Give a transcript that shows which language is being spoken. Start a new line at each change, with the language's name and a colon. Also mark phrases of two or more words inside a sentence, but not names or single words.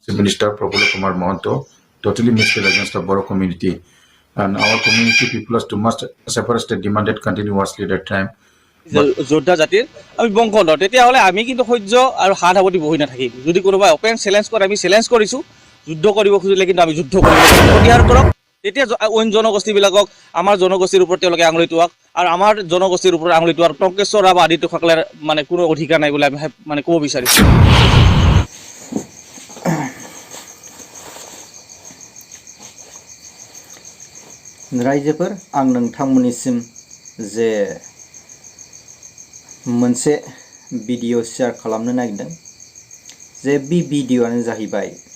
English: Chief Minister Prafulla Kumar Mohanto totally mislead against the Boro community. And our community people to must separate state demanded continuously at that time.
Assamese: যোদ্ধা জাতিৰ আমি বংশধৰ তেতিয়াহ'লে আমি কিন্তু সহ্য আৰু হাত সাৱটি বহি নাথাকিম যদি কোনোবাই অপেন চেলেঞ্জ কৰে আমি চেলেঞ্জ কৰিছোঁ যুদ্ধ কৰিব খুজিলে কিন্তু আমি যুদ্ধ কৰিব প্ৰতিহাৰ কৰক তেতিয়া অইন জনগোষ্ঠীবিলাকক আমাৰ জনগোষ্ঠীৰ ওপৰত তেওঁলোকে আঙুলি টুৱাক আৰু আমাৰ জনগোষ্ঠীৰ ওপৰত আঙুলি টুৱাৰ টংকেশ্বৰ বা আদিত্যসকলে মানে কোনো অধিকাৰ নাই বুলি আমি মানে ক'ব বিচাৰিছোঁ
Bodo: रायजोफोर आं नोंथांमोननिसिम जे मोनसे भिडिअ शेयार खालामनो नागिरदों जे बे भिडिअआनो जाहैबाय